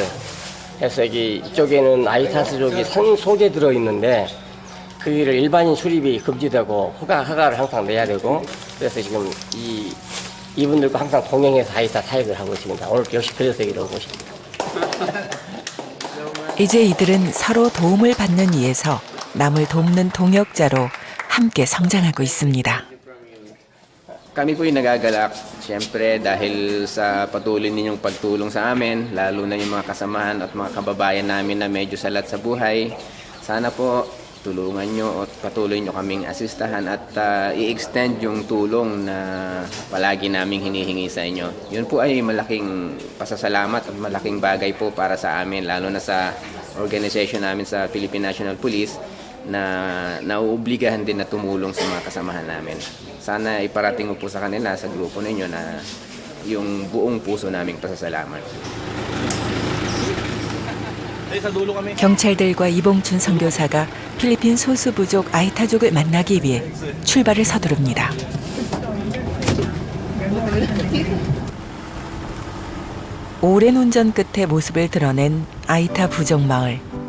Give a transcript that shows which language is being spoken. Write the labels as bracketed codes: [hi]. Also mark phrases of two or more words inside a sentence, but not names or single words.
[ko] 그래서 이쪽에는 아이타스족이 속에 들어있는데 그 일을 일반인 출입이 금지되고 허가를 항상 내야 되고 그래서 지금 이분들과 항상 동행해서 아이타 사역을 하고 있습니다. 오늘 역시 그래서 여기로 온 것입니다. 이제 이들은 서로 도움을 받는 이에서 남을 돕는 동역자로 함께 성장하고 있습니다. [tl] Kami po'y nagagalak, siyempre dahil sa patuloy ninyong pagtulong sa amin, lalo na yung mga kasamahan at mga kababayan namin na medyo salat sa buhay. Sana po tulungan nyo at patuloy nyo kaming asistahan at i-extend yung tulong na palagi naming hinihingi sa inyo. Yun po ay malaking pasasalamat at malaking bagay po para sa amin, lalo na sa organization namin sa Philippine National Police na nauobligahan din na tumulong sa mga kasamahan namin. Sana iparating mo po sa kanila, sa grupo ninyo na yung buong puso naming pasasalamat. [ko] 경찰들과 이봉춘 선교사가 필리핀 소수부족 아이타족을 만나기 위해 출발을 서두릅니다. 오랜 운전 끝에 모습을 드러낸 아이타 부족 마을.